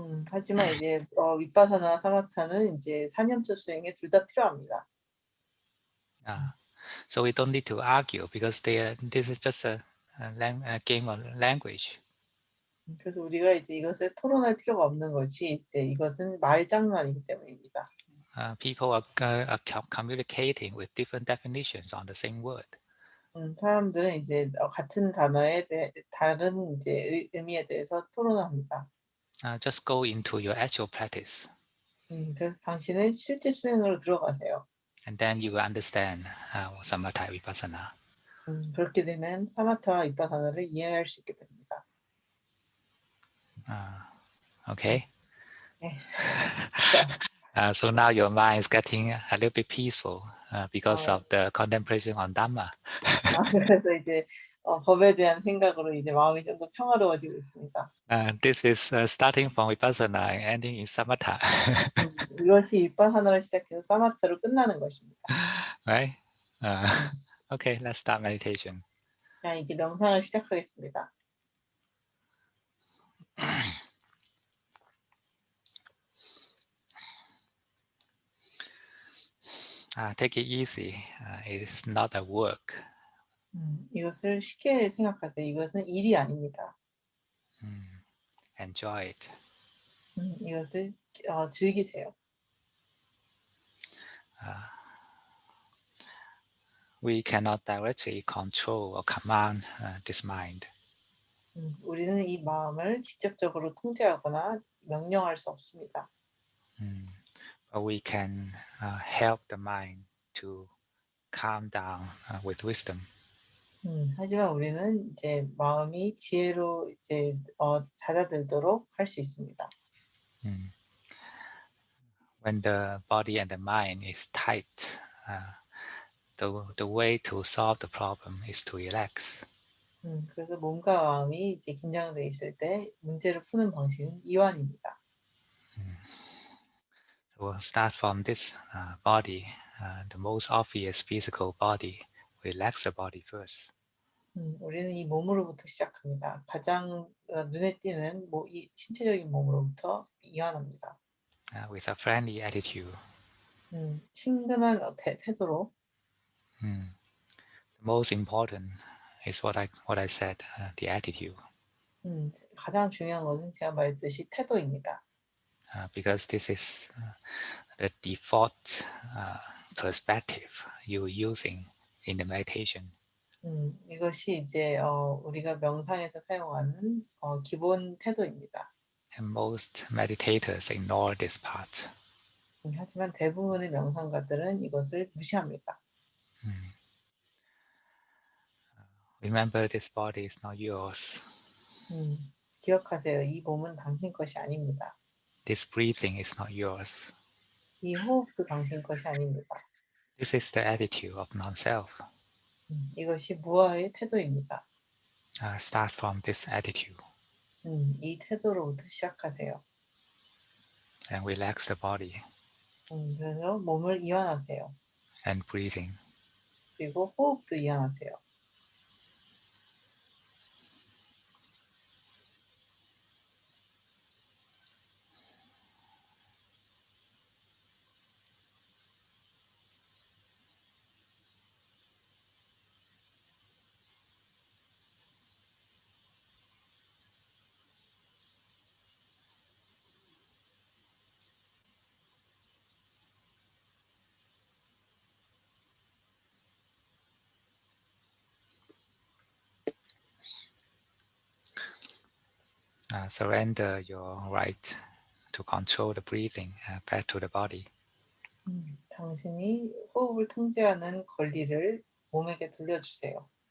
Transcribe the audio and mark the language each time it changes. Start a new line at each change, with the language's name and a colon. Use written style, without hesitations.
Korean: 하지만 이제 위파사나 사마타는 이제 사념처 수행에 둘 다 필요합니다.
English: So we don't need to argue because this is just a game of language.
Korean: 그래서 우리가 이제 이것을 토론할 필요가 없는 것이 이제 이것은 말장난이기 때문입니다.
English: People are communicating with different definitions on the same word.
Korean: 사람들은 이제 같은 단어에 다른 이제 의미에 대해서 토론합니다.
English: Just go into your actual practice.
Korean: 그래서 당신은 실제 수행으로 들어가세요.
English: And then you will understand samatha vipassana.
Korean: 그렇게 되면 사마타와 위파사나를 이해할 수 있게 됩니다.
English: Okay.
Korean: 네.
English: So now your mind is getting a little bit peaceful because of the contemplation on Dhamma.
Korean: 그래서 이제 법에 대한 생각으로 이제 마음이 좀 더 평화로워지고 있습니다.
English: This is starting from vipassana and ending in samatha,
Korean: 이것이 윗바사나로 시작해서 사마타로 끝나는 것입니다.
English: right? 음. Okay, let's start meditation.
Korean: 자, 이제 명상을 시작하겠습니다.
English: Take it easy. It's not a work.
Korean: 이것을 쉽게 생각하세요. 이것은 일이 아닙니다.
English: Enjoy it.
Korean: 이것을 즐기세요.
English: We cannot directly control or command this mind.
Korean: 우리는 이 마음을 직접적으로 통제하거나 명령할 수 없습니다.
English: But we can help the mind to calm down with wisdom.
Korean: 하지만 우리는 이제 마음이 지혜로 이제 잦아들도록 할 수 있습니다.
English: When the body and the mind is tight, the way to solve the problem is to relax.
Korean: 그래서 몸과 마음이 이제 긴장돼 있을 때 문제를 푸는 방식은 이완입니다.
English: So we'll start from this body, the most obvious physical body. Relax the body first.
Korean: 우리는 이 몸으로부터 시작합니다. 가장 눈에 띄는 이 신체적인 몸으로부터 이완합니다.
English: With a friendly attitude.
Korean: 친근한 태도로.
English: The most important is what I said, the attitude.
Korean: 가장 중요한 것은 제가 말했듯이 태도입니다.
English: Because this is the default perspective you're using in the meditation.
Korean: 이것이 이제 우리가 명상에서 사용하는 기본 태도입니다.
English: And most meditators ignore this part.
Korean: 하지만 대부분의 명상가들은 이것을 무시합니다.
English: Remember, this body is not yours.
Korean: 기억하세요. 이 몸은 당신 것이 아닙니다.
English: This breathing is not yours.
Korean: 이 호흡도 당신 것이 아닙니다.
English: This is the attitude of non-self.
Korean: 이것이 무아의 태도입니다.
English: Start from this attitude.
Korean: 이 태도로부터 시작하세요.
English: And relax the body
Korean: 그래서 몸을 이완하세요.
English: and breathing.
Korean: 그리고 호흡도 이완하세요.
English: Surrender your right to control the breathing back to the body.
Korean: 당신이 호흡을 통제하는 권리를 몸에게 돌려주세요.